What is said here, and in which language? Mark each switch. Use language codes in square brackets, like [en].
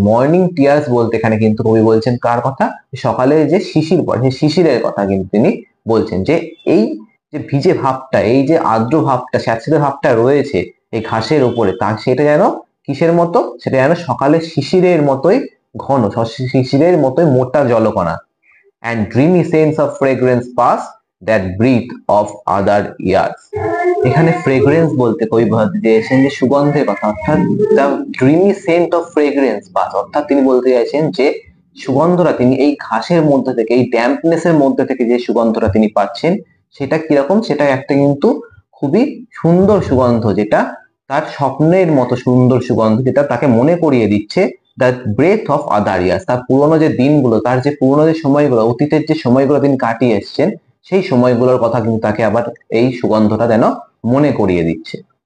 [bn] Morning tears বলতে এখানে কিন্তু কবি বলছেন কার কথা, সকালে যে শিশির পড়ে সেই শিশিরের কথা কিন্তু তিনি বলছেন, যে এই যে ভিজে ভাবটা, এই যে আর্দ্র ভাবটা, স্যাঁতস্যাঁতে ভাবটা রয়েছে এই ঘাসের উপরে, তা সেটা যেন কিসের মতো, সেটা যেন সকালে শিশিরের মতোই ঘন, শিশিরের মতোই মোটা জলকণা। [en] and dreamy sense of fragrance pass that breathe of other years। [bn] এখানে ফ্রেগ্রেন্স বলতে কবি বোঝাতে চেয়েছেন যে সুগন্ধের কথা, অর্থাৎ [en] the dreamy scent of fragrance pass, [bn] অর্থাৎ তিনি বলতে চাইছেন যে সুগন্ধটা তিনি এই ঘাসের মধ্যে থেকে, এই ড্যাম্পনেসের মধ্যে থেকে যে সুগন্ধটা তিনি পাচ্ছেন, সেটা কিরকম, সেটা একটা কিন্তু খুবই সুন্দর সুগন্ধ, যেটা তার স্বপ্নের মতো সুন্দর সুগন্ধ, যেটা তাকে মনে করিয়ে দিচ্ছে [en] the breath of other years, [bn] তার পুরোনো যে দিনগুলো, তার যে পুরোনো যে সময়গুলো, অতীতের যে সময়গুলো তিনি কাটিয়ে এসছেন, সেই সময়গুলোর কথা কিন্তু তাকে আবার এই সুগন্ধটা যেন মনে করিয়ে দিচ্ছে।